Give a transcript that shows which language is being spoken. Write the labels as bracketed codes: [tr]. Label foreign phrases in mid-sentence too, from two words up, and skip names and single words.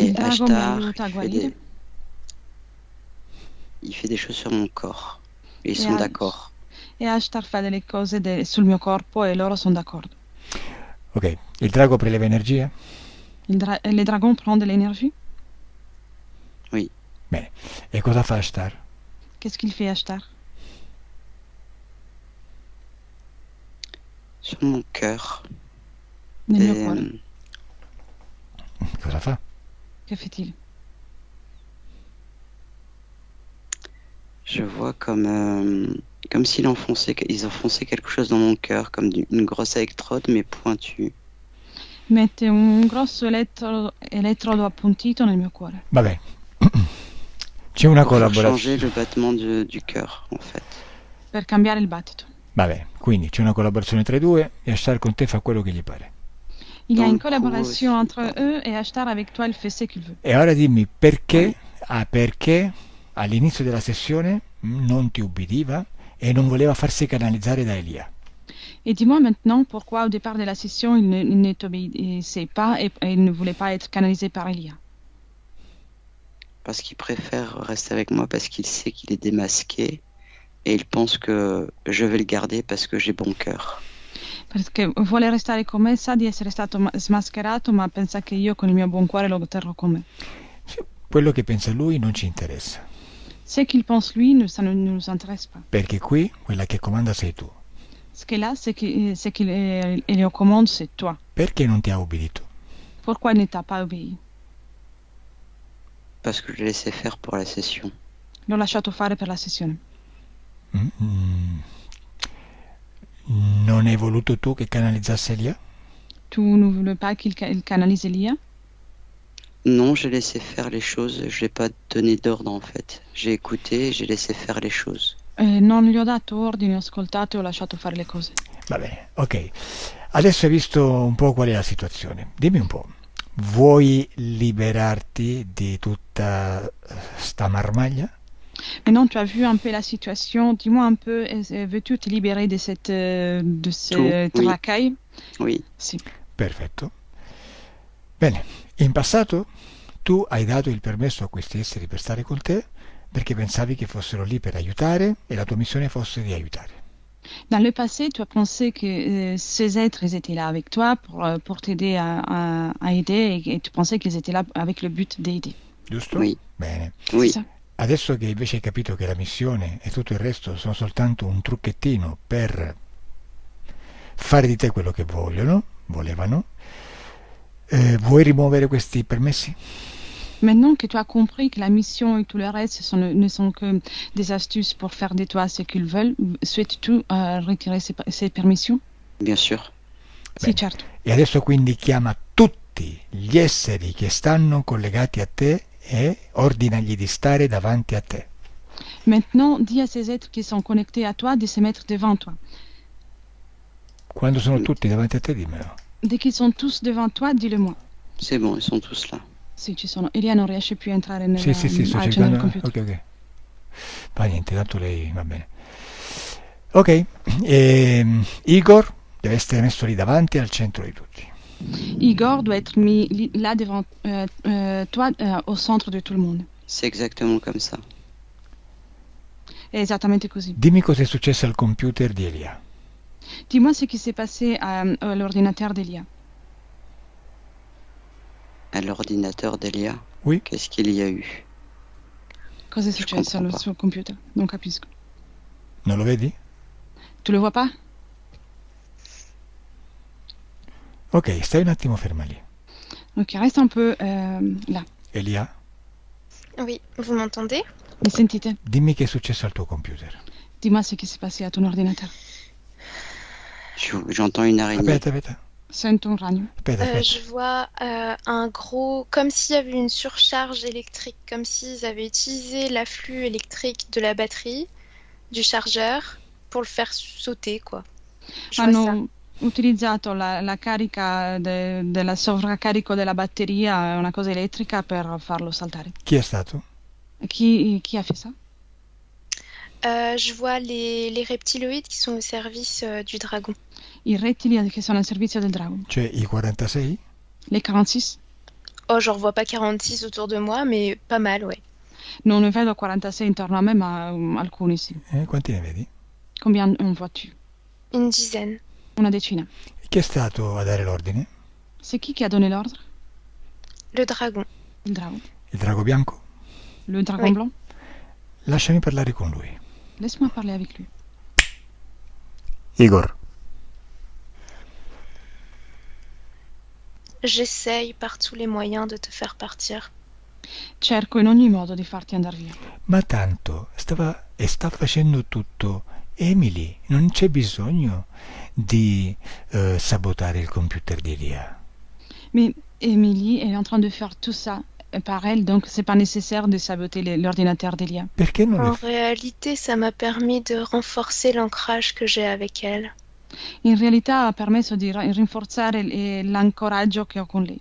[it] Il drago mi Ashtar, aiuta a il guarire. [fr] fait des choses sur mon corps. Et ils Et sont Ash- d'accord. [it] E Ashtar fa delle cose sul mio corpo e loro sono d'accordo. Ok, il drago preleva energia? [fr] Les dragons prennent de l'énergie. [it] Bene. E cosa fa Ashtar? [fr] Qu'est-ce qu'il fait Ashtar? Sur mon cœur. [it] nel mio [fr] Et, [it] cuore. Cosa fa? [fr] Che fait-il? je vois comme s'ils enfonçaient quelque chose dans mon cœur, comme une grosse électrode, mais pointue. [it] Mette un grosso elettrodo appuntito nel mio cuore. Vabbè, c'è una [fr] Pour faire changer [it] collaborazione. [fr] le battement du cœur, en fait. [it] Per cambiare il battito. Vabbè, quindi c'è una collaborazione tra i due e Ashtar con te fa quello che gli pare. [fr] Il y a Dans une le coup collaboration aussi, entre pardon. eux et Ashtar avec toi, il fait ce qu'il veut. [it] E ora dimmi perché, [fr] Oui. [it] perché all'inizio della sessione non ti ubbidiva e non voleva farsi canalizzare da Elia. [fr] Et dis-moi maintenant pourquoi au départ de la session il ne t'obéissait pas et il ne voulait pas être canalisé par Elia. Parce qu'il préfère rester avec moi parce qu'il sait qu'il est démasqué et il pense que je vais le garder parce que j'ai bon cœur. [it] Perché vuole restare con me, sa di essere stato smascherato, ma pensa che io con il mio buon cuore lo terrò con me. Sì, quello che pensa lui non ci interessa, [fr] Ce qu'il pense lui, ça ne nous intéresse pas. [it] perché qui quella che comanda sei tu. [fr] Ce qu'il a, c'est qu'il est aux commandes, c'est toi. [it] Perché non ti ha ubbidito? [fr] Pourquoi il ne t'a pas obéi? Parce que je l'ai laissé faire pour la session. [it] L'ho lasciato fare per la sessione. Mm. Non hai voluto tu che canalizzasse Elia? [fr] Tu ne voulais pas qu'il canalise Elia? Non, j'ai laissé faire les choses, je l'ai pas donné d'ordre en fait. J'ai écouté et j'ai laissé faire les choses. [it] Non gli ho dato ordini, ho ascoltato e ho lasciato fare le cose. Va bene, ok. Adesso hai visto un po' qual è la situazione. Dimmi un po', vuoi liberarti di tutta sta marmaglia? [fr] Maintenant, tu as vu un peu la situation. Dis-moi un peu, veux-tu te libérer de ce oui. racaille? Oui, [it] Sì. Perfetto. Bene, in passato tu hai dato il permesso a questi esseri per stare con te perché pensavi che fossero lì per aiutare e la tua missione fosse di aiutare. [fr] Dans le passé, tu as pensé que ces êtres ils étaient là avec toi pour t'aider à aider et tu pensais qu'ils étaient là avec le but d'aider. [it] Giusto? [fr] Oui. [it] Bene. [fr] oui. C'est ça. [it] Adesso che invece hai capito che la missione e tutto il resto sono soltanto un trucchettino per fare di te quello che volevano, vuoi rimuovere questi permessi? [fr] Maintenant que tu as compris que la mission et tout le reste ne sont que des astuces pour faire de toi ce qu'ils veulent, souhaites-tu retirer ces permissions? Bien sûr. [it] Sì, Bene. certo. E adesso quindi chiama tutti gli esseri che stanno collegati a te e ordinagli di stare davanti a te. [fr] Maintenant, dis à ces êtres qui sont connectés à toi de se mettre devant toi. [it] Quando sono tutti davanti a te, dimmelo. [fr] Dès qu'ils sont tous devant toi, dis-le-moi. C'est bon, ils sont tous là. [it] Sì, ci sono. Elia non riesce più a entrare nel, Sì, sto nel cercando. computer. Ok. Va niente, tanto lei va bene. Ok, Igor deve essere messo lì davanti al centro di tutti. [fr] Igor doit être mis là devant toi, au centre de tout le monde. C'est exactement comme ça. [it] È esattamente così. Dimmi cosa è successo al computer di Elia. [fr] Dis-moi ce qui s'est passé à l'ordinateur d'Elia. À l'ordinateur d'Elia, Oui. qu'est-ce qu'il y a eu? [it] Cosa è [fr] Je [it] successo [fr] comprends [it] al [fr] pas. [it] suo computer? Non capisco. Non lo vedi? [fr] Tu le vois pas? [it] Ok, stai un attimo ferma lì. [fr] Ok, reste un peu là. [it] Elia, [fr] Oui, vous m'entendez? [it] Mi sentite? dimmi che è successo al tuo computer. [fr] Dis-moi ce qui s'est passé à ton ordinateur. J'entends une araignée. [it] Aspetta. Sento un ragno. Aspetta. [fr] Je vois un gros, comme s'il y avait une surcharge électrique, comme s'ils avaient utilisé l'afflux électrique de la batterie, du chargeur, pour le faire sauter, quoi. Je vois ça. [it] Hanno utilizzato la carica della sovraccarico della batteria, una cosa elettrica, per farlo saltare. Chi è stato? [fr] Chi a fait ça? Je vois les reptiloïdes qui sont au service du dragon. [it] I rettili che sono al servizio del drago. Cioè i 46? [fr] Les 46? Oh, j'en revois pas 46 autour de moi, mais pas mal, ouais. [it] Non ne vedo 46 intorno a me, ma alcuni sì. Quanti ne vedi? [fr] Combien en vois-tu? Une dizaine. [it] Una decina. Chi è stato a dare l'ordine? [fr] C'est qui a donné l'ordre? Le dragon. [it] Il drago. Il drago bianco? [fr] Le dragon Oui. blanc? [it] Lasciami parlare con lui. [fr] Laisse-moi parler avec lui. Igor, J'essaye par tous les moyens de te faire partir. [it] Cerco in ogni modo di farti andare via. Ma tanto sta facendo tutto Emily, non c'è bisogno di sabotare il computer di Elia. [fr] Mais Émilie est en train de faire tout ça par elle, donc c'est pas nécessaire de saboter l'ordinateur d'Elia. [it] Perché non [fr] En le réalité, ça m'a permis de renforcer l'ancrage que j'ai avec elle. [it] In realtà ha permesso di rinforzare l'ancoraggio che ho con lei.